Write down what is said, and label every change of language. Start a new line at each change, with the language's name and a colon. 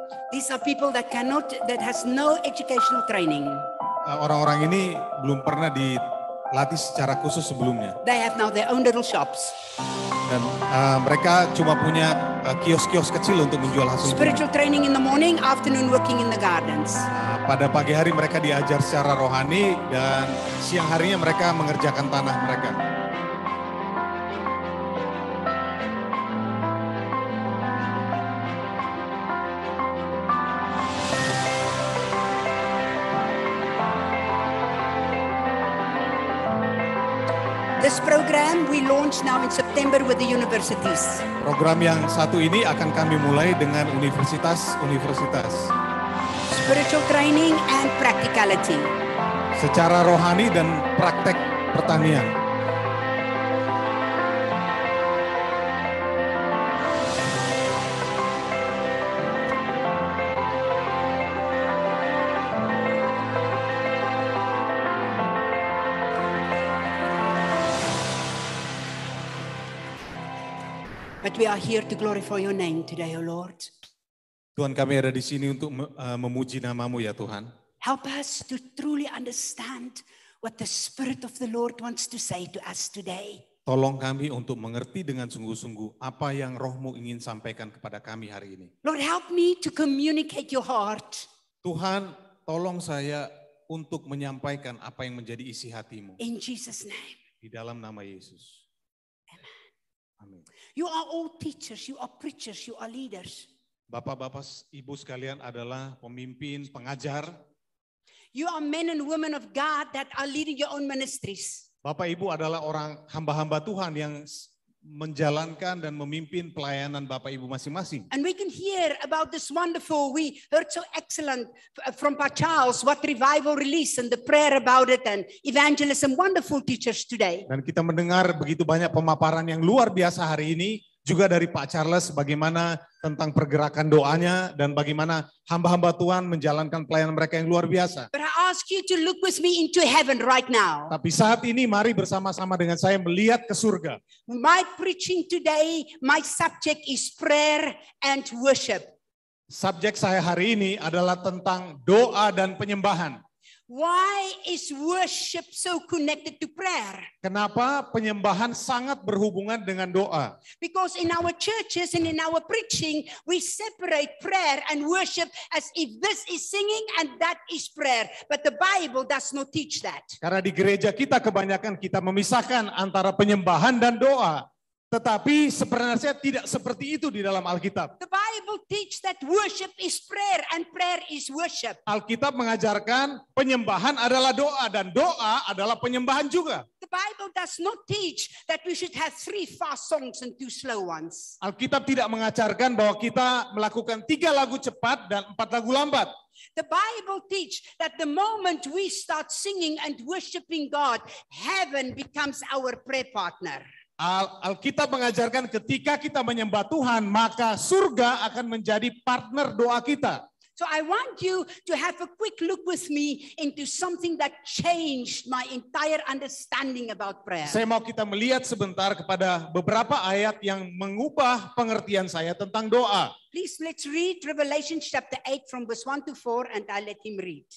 English: These are people that has no educational training.
Indonesian: Orang-orang ini belum pernah dilatih secara khusus sebelumnya.
English: They have now their own little shops.
Indonesian: Dan mereka cuma punya kios-kios kecil untuk menjual hasil.
English: Spiritual training in the morning, afternoon working in the gardens.
Indonesian: Pada pagi hari mereka diajar secara rohani dan siang harinya mereka mengerjakan tanah mereka.
English: This program we launch now in September with the universities.
Indonesian: Program yang satu ini akan kami mulai dengan universitas-universitas.
English: Spiritual training and practicality.
Indonesian: Secara rohani dan praktek pertanian.
English: But we are here to glorify your name today, O Lord.
Indonesian: Tuhan, kami ada di sini untuk memuji nama-Mu ya Tuhan.
English: Help us to truly understand what the Spirit of the Lord wants to say to us today.
Indonesian: Tolong kami untuk mengerti dengan sungguh-sungguh apa yang Roh-Mu ingin sampaikan kepada kami hari ini.
English: Lord, help me to communicate your heart.
Indonesian: Tuhan, tolong saya untuk menyampaikan apa yang menjadi isi hati-Mu.
English: In Jesus' name.
Indonesian: Di dalam nama Yesus.
English: Amen. You are all teachers, you are preachers, you are leaders.
Indonesian: Bapak-bapak, ibu sekalian adalah pemimpin, pengajar.
English: You are men and women of God that are leading your own ministries.
Indonesian: Bapak Ibu adalah orang hamba-hamba Tuhan yang menjalankan dan memimpin pelayanan Bapak Ibu masing-masing.
English: And we can hear about this wonderful, we heard so excellent from Pak Charles, what revival release and the prayer about it and evangelism, wonderful teachers today.
Indonesian: Dan kita mendengar begitu banyak pemaparan yang luar biasa hari ini, juga dari Pak Charles bagaimana tentang pergerakan doanya dan bagaimana hamba-hamba Tuhan menjalankan pelayanan mereka yang luar biasa.
English: But I ask you to look with me into heaven right now.
Indonesian: Tapi saat ini mari bersama-sama dengan saya melihat ke surga.
English: My preaching today, my subject is prayer and worship.
Indonesian: Subjek saya hari ini adalah tentang doa dan penyembahan.
English: Why is worship so connected to prayer?
Indonesian: Kenapa penyembahan sangat berhubungan dengan doa?
English: Because in our churches and in our preaching, we separate prayer and worship as if this is singing and that is prayer. But the Bible does not teach that.
Indonesian: Karena di gereja kita kebanyakan kita memisahkan antara penyembahan dan doa. Tetapi sebenarnya tidak seperti itu di dalam Alkitab.
English: The Bible teaches that worship is prayer and prayer is worship.
Indonesian: Alkitab mengajarkan penyembahan adalah doa dan doa adalah penyembahan juga.
English: The Bible does not teach that we should have 3 fast songs and 2 slow ones.
Indonesian: Alkitab tidak mengajarkan bahwa kita melakukan 3 lagu cepat dan 4 lagu lambat.
English: The Bible teaches that the moment we start singing and worshiping God, heaven becomes our prayer partner.
Indonesian: Alkitab mengajarkan ketika kita menyembah Tuhan, maka surga akan menjadi partner doa kita.
English: So I want you to have a quick look with me into something that changed my entire understanding about prayer.
Indonesian: Saya mau kita melihat sebentar kepada beberapa ayat yang mengubah pengertian saya tentang doa.
English: Please let's read Revelation chapter 8 from verse 1 to 4 and I'll let him read.